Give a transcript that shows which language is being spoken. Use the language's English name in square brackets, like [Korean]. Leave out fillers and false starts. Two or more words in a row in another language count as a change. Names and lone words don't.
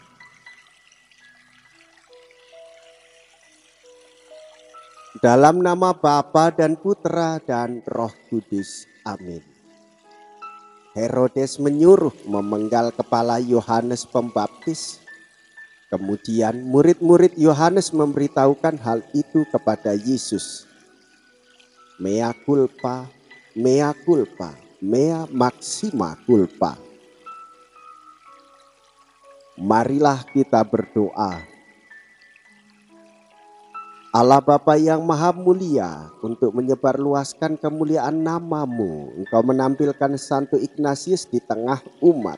[Indonesian] Dalam nama Bapa dan Putra dan Roh Kudus. Amin. Herodes menyuruh memenggal kepala Yohanes Pembaptis. Kemudian murid-murid Yohanes memberitahukan hal itu kepada Yesus. [Latin] Mea culpa, mea culpa, mea maxima culpa. [Indonesian] Marilah kita berdoa. Allah Bapa yang Maha Mulia, untuk menyebarluaskan kemuliaan nama-Mu, Engkau menampilkan Santo Ignatius di tengah umat.